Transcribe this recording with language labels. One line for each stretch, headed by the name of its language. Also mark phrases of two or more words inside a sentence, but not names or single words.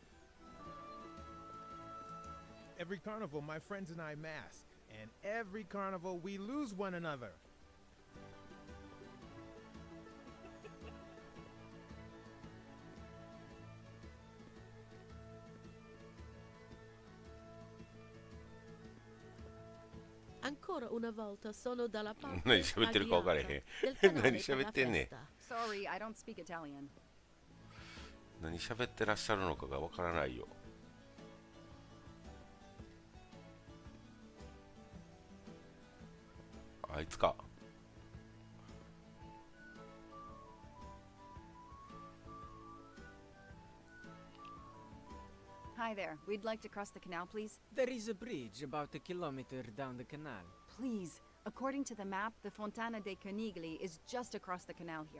English: Every carnival, my friends and I mask. And every carnival, we lose one another.
Italian: Ancora una volta sono dalla parte
Japanese: 何喋ってるか分からへん。何喋ってんねん。
English: Sorry, I don't speak Italian.
Japanese: 何喋ってらっしゃるのかが分からないよ。あいつか。
English: Hi there. We'd like to cross the canal, please. There is a bridge about a kilometer down the canal. Please. According to the map, the Fontana dei Conigli is just across the canal here.